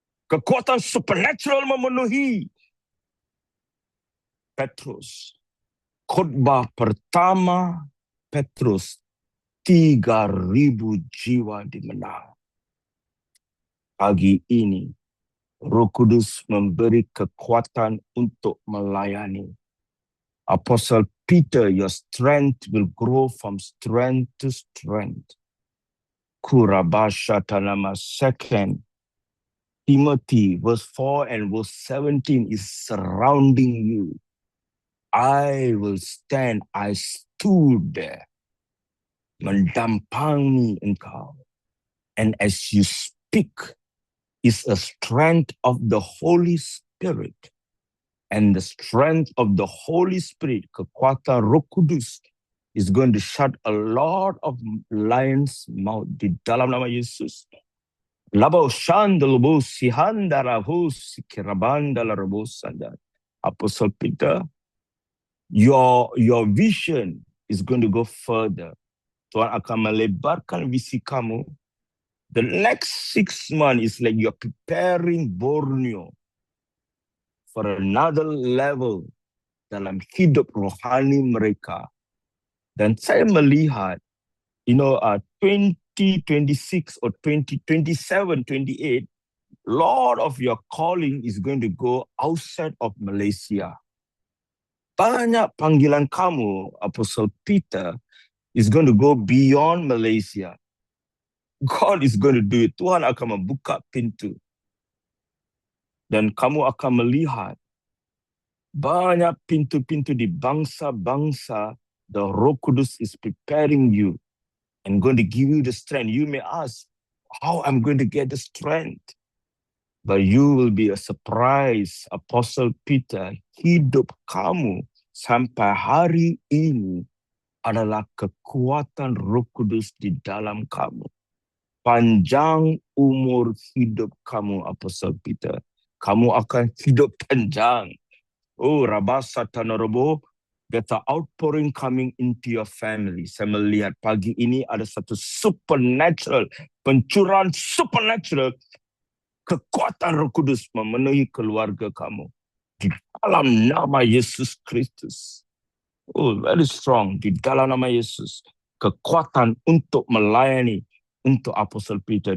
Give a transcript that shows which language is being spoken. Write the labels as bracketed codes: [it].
[ms] Kekuatan supernatural memenuhi Petrus. Khotbah pertama Petrus, 3,000 jiwa dimenang. Pagi ini Roh Kudus memberi kekuatan untuk melayani. [en] Apostle Peter, your strength will grow from strength to strength. Kurabasha Tanama 2 Timothy verse 4 and verse 17 is surrounding you. I will stand, I stood there, [ms] mendampangi engkau. [en] And as you speak, is a strength of the Holy Spirit. And the strength of the Holy Spirit, [ms] kekuatan Roh Kudus, [en] is going to shut a lot of lions' mouth [ms] di dalam nama Yesus. Labau shandalabo sihandarabu sikirabandalabo sandar. [en] Apostle Peter, your vision is going to go further. [ms] Tuhan akan melebarkan visi kamu. [en] The next 6 months is like you're preparing Borneo for another level [ms] dalam hidup rohani mereka. Dan saya melihat, [en] 20 2026 or 2027, 28, lot of your calling is going to go outside of Malaysia. [ms] Banyak panggilan kamu, [en] Apostle Peter, is going to go beyond Malaysia. God is going to do it. [ms] Tuhan akan membuka pintu. Dan kamu akan melihat banyak pintu-pintu di bangsa-bangsa. [en] The Roh Kudus is preparing you and going to give you the strength. You may ask, how I'm going to get the strength? But you will be a surprise. [ms] Apostle Peter, hidup kamu sampai hari ini adalah kekuatan Roh Kudus di dalam kamu. Panjang umur hidup kamu, Apostle Peter. Kamu akan hidup panjang. [en] Oh, Rabasa Tanorobo, there's an outpouring coming into your family. [ms] Saya melihat pagi ini ada satu supernatural, pencurahan supernatural, kekuatan Roh Kudus memenuhi keluarga kamu. Di dalam nama Yesus Kristus. [en] Oh, very strong. [ms] Di dalam nama Yesus. Kekuatan untuk melayani untuk Apostle Peter.